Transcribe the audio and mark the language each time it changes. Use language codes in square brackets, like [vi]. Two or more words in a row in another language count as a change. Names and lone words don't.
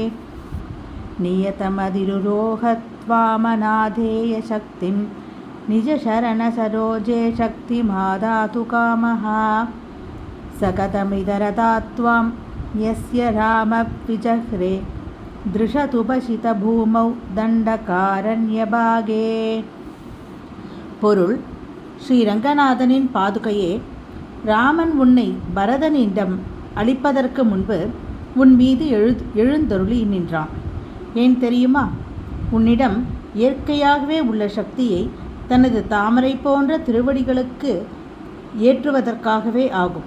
[sa] नियतमधिरुरोह त्वामनाधेय शक्तिं निजशरणसरोजे शक्तिमादातु कामः सकतमितरता त्वां यस्य रामविजह्रे दृशतुपसितभूमौ தண்டகாரண்யபாகே. [ta] பொருள்: ஸ்ரீரங்கநாதனின் பாதுகையே, ராமன் உன்னை பரதனிடம் அளிப்பதற்கு முன்பு உன் மீது எழுந்தருளி நின்றான். ஏன் தெரியுமா? உன்னிடம் இயற்கையாகவே உள்ள சக்தியை தனது தாமரை போன்ற திருவடிகளுக்கு ஏற்றுவதற்காகவே ஆகும்.